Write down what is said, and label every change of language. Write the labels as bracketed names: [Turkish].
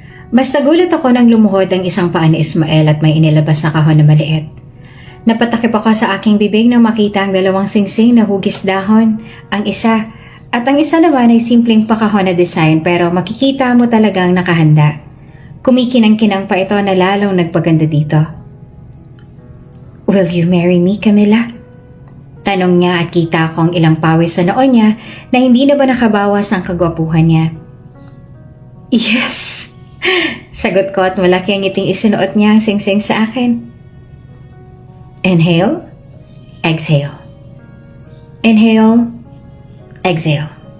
[Filipino] Mas nagulat ako nang lumuhod ang isang paa ni Ismael at may inilabas na kahon na maliit. Napatakip ako sa aking bibig nang makita ang 2 singsing na hugis dahon, ang isa, at ang isa naman ay simpleng pakahon na design pero makikita mo talagang nakahanda. Kumikinang-kinang pa ito na lalong nagpaganda dito. [English] "Will you marry me, Camilla?" [Filipino] Tanong niya at kita ko ang ilang pawis sa noon niya na hindi na ba nakabawas ang kagwapuhan niya. [English] "Yes!" [Filipino] Sagot ko at malaki ang ngiting isinuot niya ang singsing sa akin. [English] Inhale, exhale. Inhale, exhale.